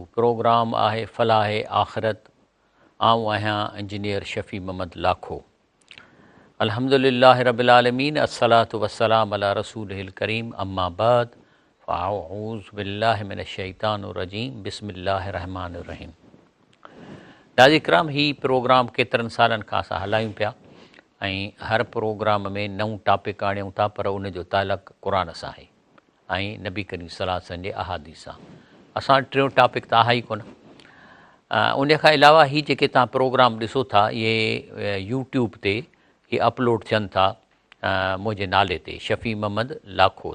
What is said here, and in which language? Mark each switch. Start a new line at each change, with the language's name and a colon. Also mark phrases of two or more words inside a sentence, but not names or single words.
Sindhi: प्रोग्राम आहे फ़लाह आख़िरत। आऊं आहियां इंजीनियर शफ़ी मोहम्मद लाखो।
Arabic: الحمد لله رب العالمين، الصلاة والسلام على رسوله الكريم، أما بعد، فأعوذ بالله من الشيطان الرجيم، بسم الله الرحمن الرحيم.
Sindhi: नाज़रीन किराम, ही प्रोग्राम केतिरनि सालनि खां असां हलायूं पिया ऐं हर प्रोग्राम में नऊं टॉपिक आणियूं था, पर उन जो तालुक़ु क़ुरान सां आहे ऐं नबी करीम
Arabic: صلى الله عليه وسلم
Sindhi: जे अहादीस सां। असां टियों टॉपिक त आहे ई कोन। उन खां अलावा ही जेके तव्हां प्रोग्राम ॾिसो था, इहे यूट्यूब ते इहे अपलोड थियनि था मुंहिंजे नाले ते शफ़ी मोहम्मद लाखो।